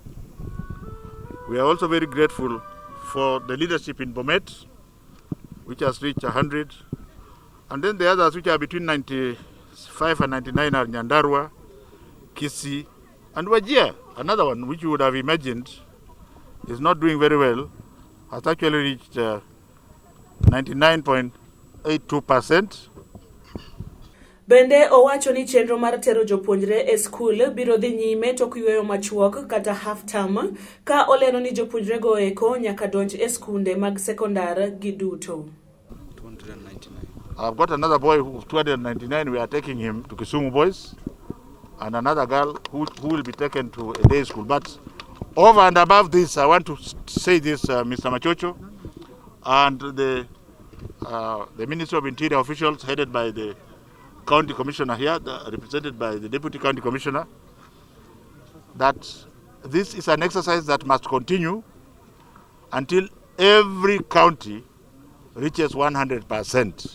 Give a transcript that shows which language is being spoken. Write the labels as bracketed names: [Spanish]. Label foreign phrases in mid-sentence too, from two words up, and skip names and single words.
[English] We are also very grateful for the leadership in Bomet, which has reached 100, and then the others which are between 95 and 99 are Nyandarua, Kisii, and Wajir. Another one which you would have imagined is not doing very well, has actually reached 99.82%. [Luo (Kenya and Tanzania)] Bende owacho ni chenro mar tero jopuonjre e skul biro dhi nyime tok yweyo machuok kata [English] half term, [Luo (Kenya and Tanzania)] ka olero ni jopuonjre go eko nyaka donj e skunde mag sekondari giduto. [English] 299. I've got another boy who 299, we are taking him to Kisumu Boys, and another girl who will be taken to a day school. But over and above this, I want to say this, Mr. Machocho, and the Ministry of Interior officials headed by the County Commissioner here, represented by the Deputy County Commissioner, that this is an exercise that must continue until every county reaches 100%.